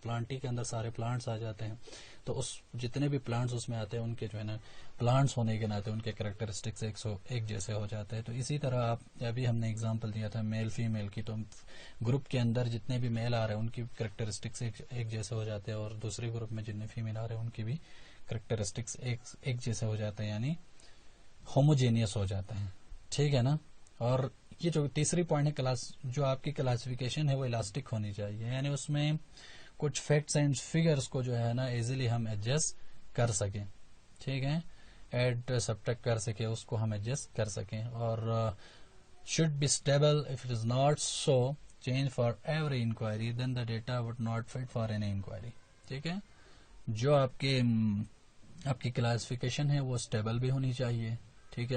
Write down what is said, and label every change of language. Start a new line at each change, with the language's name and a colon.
Urdu: Plenty کے اندر سارے plants آ جاتے ہیں، تو اس جتنے بھی پلانٹس اس میں آتے ہیں ان کے جو ہے نا پلانٹس ہونے کے ناطے ان کے کریکٹرسٹکس ایک جیسے ہو جاتے ہیں. تو اسی طرح آپ ابھی ہم نے اگزامپل دیا تھا میل فیمیل کی، تو گروپ کے اندر جتنے بھی میل آ رہے ہیں ان کی کریکٹرسٹکس ایک جیسے ہو جاتے ہیں، اور دوسرے گروپ میں جتنے فیمیل آ رہے ہیں ان کی بھی کریکٹرسٹکس ایک جیسے ہو جاتے ہیں، یعنی ہوموجینیس ہو جاتے ہیں. ٹھیک ہے نا. اور یہ جو تیسری پوائنٹ ہے جو آپ کی کلاسیفیکیشن ہے وہ الاسٹک ہونی چاہیے، یعنی اس میں کچھ فیکٹس اینڈ فگرز کو جو ہے نا ایزیلی ہم ایڈجسٹ کر سکیں. ٹھیک ہے. ایڈ سبٹریکٹ کر سکیں، اس کو ہم ایڈجسٹ کر سکیں.
English: اور should be stable. If it is not so, change for every inquiry, then the data would not fit for any inquiry.
Urdu: ٹھیک ہے. جو آپ کی کلاسیفیکیشن ہے وہ اسٹیبل بھی ہونی چاہیے. ٹھیک ہے.